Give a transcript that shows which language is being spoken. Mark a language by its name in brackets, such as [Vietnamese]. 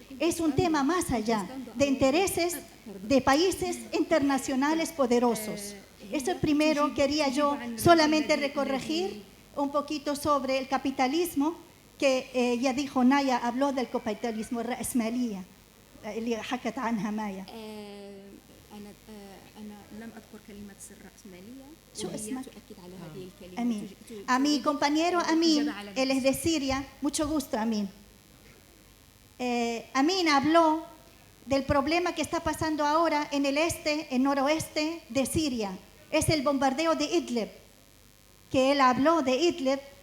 [Spanish] Es un tema más allá, de intereses de países internacionales poderosos. Eso primero quería yo solamente corregir un poquito sobre el capitalismo, que ella dijo, Naya habló del capitalismo [Arabic] الرأسمالية اللي حكت عنها مايا. أنا لم أذكر كلمة الرأسمالية. شو اسمك؟ تؤكد على هذه الكلمة. [Spanish] Amin. A mi compañero Amin, él es de Siria, mucho gusto Amin. Amin habló del problema que está pasando ahora en el noroeste de Siria. Es el bombardeo de Idlib, que él habló de Idlib.